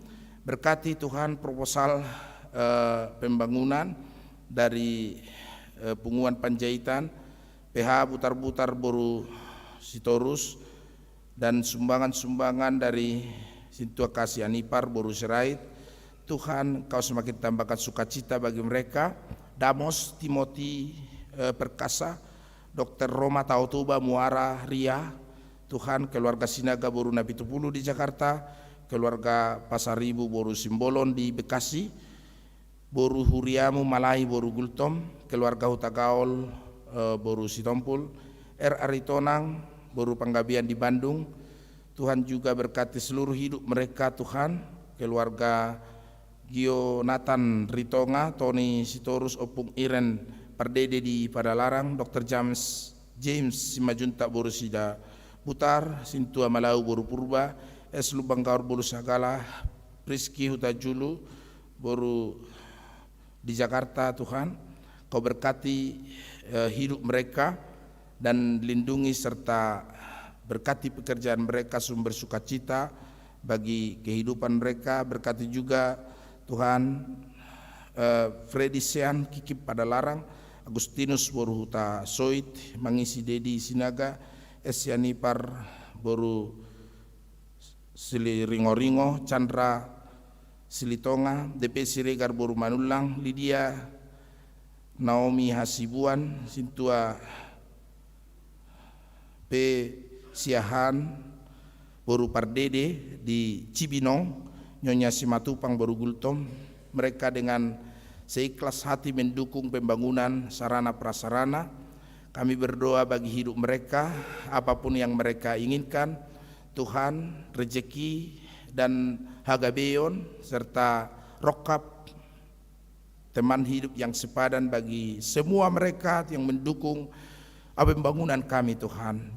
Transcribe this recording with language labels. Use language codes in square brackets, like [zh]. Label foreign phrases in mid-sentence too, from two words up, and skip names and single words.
[id] Berkati Tuhan proposal pembangunan dari Punguan Panjaitan, PH Butar-Butar Boru Sitorus, dan sumbangan-sumbangan dari Sintua Kasih Anipar Boru Serait. Tuhan Kau semakin tambahkan sukacita bagi mereka. Damos Timothy Perkasa, Dr. Roma Tautuba Muara Ria, Tuhan keluarga Sinaga Boru Navitupulu di Jakarta, keluarga Pasaribu Boru Simbolon di Bekasi, Boru Huriamu Malai Boru Gultom, keluarga Hutagaol Boru Sitompul, Aritonang, Boru Panggabian di Bandung. Tuhan juga berkati seluruh hidup mereka Tuhan, keluarga Gio Nathan Ritonga, Tony Sitorus Opung Iren Pardede di Padalarang, Dr. James Simajunta Boru Sida Butar, Sintua Malau Boru Purba, Eslu Bangkaur Boru Sagala, Priski Hutajulu Boru di Jakarta Tuhan. Kau berkati hidup mereka dan lindungi serta berkati pekerjaan mereka, sumber sukacita bagi kehidupan mereka. Berkati juga Tuhan Freddy Sean Kikip Padalarang, Agustinus Boru Huta Soit, Mangisi Dedi Sinaga, Esianipar Boru Siliringo-ringo, Chandra Silitonga, DP Siregar Boru Manulang, Lydia Naomi Hasibuan, Sintua P. Siahan Boru Pardede di Cibinong, Nyonya Simatupang Boru Gultom. Mereka dengan seikhlas hati mendukung pembangunan sarana prasarana. Kami berdoa bagi hidup mereka, apapun yang mereka inginkan, Tuhan, rejeki dan hagabeon serta rokap teman hidup yang sepadan bagi semua mereka yang mendukung pembangunan kami Tuhan.